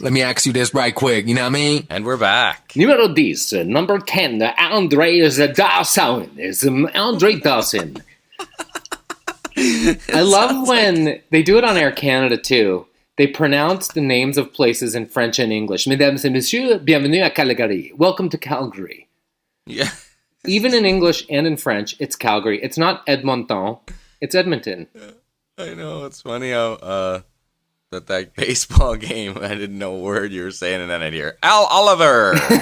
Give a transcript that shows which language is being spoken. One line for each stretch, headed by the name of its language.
English: Let me ask you this right quick, you know what I mean? And we're back.
French: Numero 10,
English: number 10, Andre Dawson. Is Andre Dawson. I love when they do it on Air Canada, too. They pronounce the names of places in French and English.
French: Mesdames et messieurs, bienvenue à Calgary.
English: Welcome to Calgary. Yeah. Even in English and in French, it's Calgary. It's not Edmonton. It's Edmonton. I know. It's funny how that baseball game, I didn't know a word you were saying, and then I'd hear, Al Oliver!